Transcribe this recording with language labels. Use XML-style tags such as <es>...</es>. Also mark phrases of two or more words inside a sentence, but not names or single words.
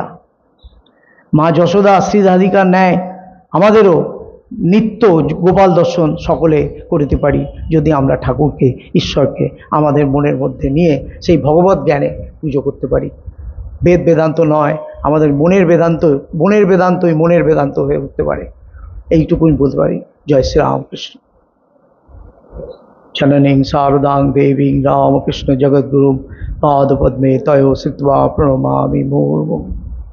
<bn>মা যশোদা শ্রীরাধিকার ন্যায় আমাদেরও নিত্য গোপাল দর্শন সকলে করিতে পারি যদি আমরা ঠাকুরকে, ঈশ্বরকে আমাদের মনের মধ্যে নিয়ে সেই ভগবত জ্ঞানে পুজো করতে পারি। বেদ বেদান্ত নয়, আমাদের মনের বেদান্ত, মনের বেদান্তই মনের বেদান্ত হয়ে উঠতে পারে। এইটুকুই বলতে পারি। জয় শ্রী রামকৃষ্ণ।</bn> <sa>जननीं शारदां देवीं रामकृष्ण जगद्गुरुं पादपद्मे तयो श्रुत्वा प्रणमामि मुहुर्मुहुः।</sa>